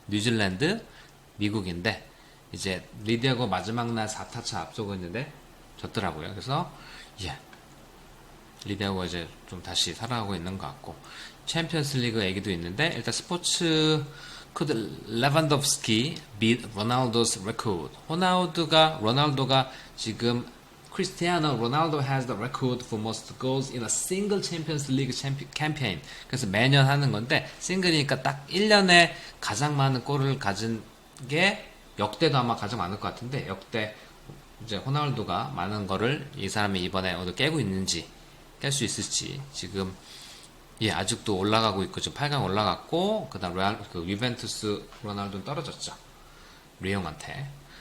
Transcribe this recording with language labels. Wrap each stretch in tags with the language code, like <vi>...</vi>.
<ko>뉴질랜드, 미국인데 이제 리디아고 마지막 날 4타차 앞서고 있는데 졌더라고요. 그래서 리디아고 이제 좀 다시 살아가고 있는 것 같고 챔피언스 리그 얘기도 있는데 일단 스포츠</ko> <en>could Lewandowski beat Ronaldo's record.</en> <ko>로날도가 지금</ko> <en>Cristiano Ronaldo has the record for most goals in a single Champions League campaign.</en> <ko>그래서 매년 하는 건데 싱글이니까 딱 1년에 가장 많은 골을 가진 게 역대도 아마 가장 많을 것 같은데 역대 이제 호날두가 많은 거를 이 사람이 이번에 어디 깨고 있는지 깰 수 있을지 지금 아직도 올라가고 있고 지금 8강 올라갔고 그다음 유벤투스 로날두는 떨어졌죠. 리옹한테.</ko>